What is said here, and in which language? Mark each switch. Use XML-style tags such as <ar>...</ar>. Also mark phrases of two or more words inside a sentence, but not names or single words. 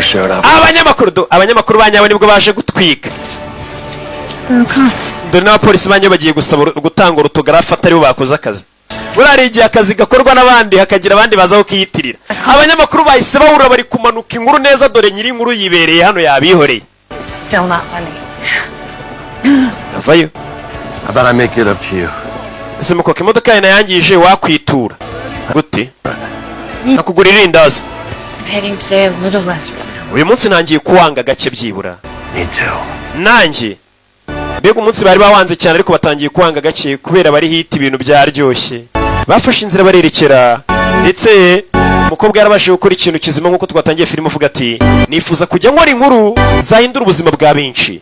<rw>Abanyamakuru banyabo nibwo baje gutwika. Dore n'abapolisi banyabo bagiye gusaba gutanga urutogarafa atari bo bakoze akazi. Burari igihe akazi gakorwa n'abandi hakagira abandi bazaho kiyitirira. Abanyamakuru bahise bahura bari kumanuka inkuru neza dore nyiri inkuru yibereye hano yabihoreye.</rw> <en>Still not funny.</en> <rw>Bavayo.</rw> <en>How about I make it up to you?</en> <rw>Ese mukoke imodoka yana yangije wakwitura. Gute? Nakugurira indazi.</rw> <en>I'm heading today a little less.</en> <rw>Uyu munsi nangiye kuwanga gake byibura.</rw> <en>Me too.</en> <rw>Nanjye. Bego umunsi bari bawanze cyane ariko batangiye kuwanga gake kubera bari hit ibintu byaryoshye. Bafashe inzira barerekera ndetse umukobwa yarabashije gukora ikintu kizima nkuko twatangiye filime uvuga ati nifuza kujya nkora inkuru zahindura ubuzima bwa benshi.</rw>